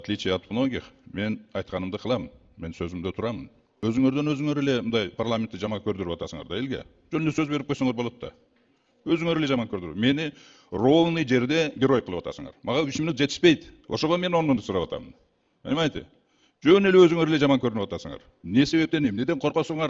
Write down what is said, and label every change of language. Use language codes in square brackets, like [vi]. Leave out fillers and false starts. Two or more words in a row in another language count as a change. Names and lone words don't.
[ru] отличие от многих, [kk] мен айтқанымды қыламын, мен сөзімде тұрамын. [ky] Өзіңерден өзіңер эле мындай парламентте жаман көрдүрүп атасыңар да элге. Жөнүндө сөз берип койсоңор болот да. Өзүңөр эле жаман көрдүрүп. Мени ровный жерде герой кылып атасыңар. Мага 3 минут жетишпейт. Ошого мен 10 минут сурап атамын. [ru] Понимаете? [ky] Жөн эле өзүңөр эле жаман көрүнүп атасыңар. Не себептен, эмнеден коркосуңар?